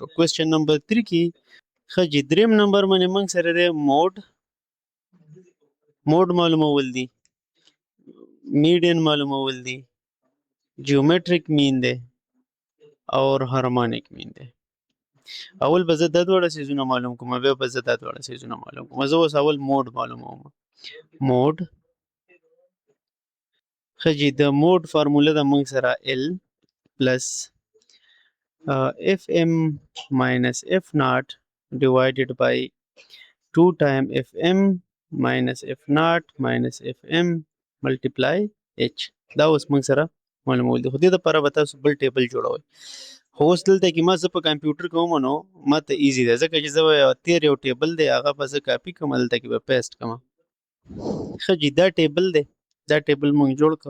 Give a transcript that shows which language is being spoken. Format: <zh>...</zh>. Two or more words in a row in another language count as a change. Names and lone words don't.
<ps>کوېسچن نمبر 3 کې ښه دریم نمبر باندې موږ سره دی موډ معلومول دي، میډین معلومول دي،</ps> <en>geometric mean</en> <ps>دی اور</ps> <en>harmonic mean</en> <ps>دی. اول به زه دا دواړه څیزونه معلوم کوم، بیا به زه دا دواړه څیزونه معلوم کوم. زه اوس اول موډ معلوموم. موډ ښه جي د موډ فارموله ده موږ سره</ps> <en>L plus FM minus F naught divided by 2 time FM minus F naught minus FM multiply H.</en> <ps>دا اوس موږ سره معلومول دي. خو دې دپاره به تاسو بل ټیبل جوړوئ. خو اوس دلته کې ما زه په کمپیوټر کې ومنو نو ما ته ایزي ده، ځکه چې زه به تېر یو ټیبل دی هغه به زه کاپي کړم، دلته کې به پیسټ کړم. ښه جي دا ټیبل دی، دا ټیبل موږ جوړ کړ.</ps>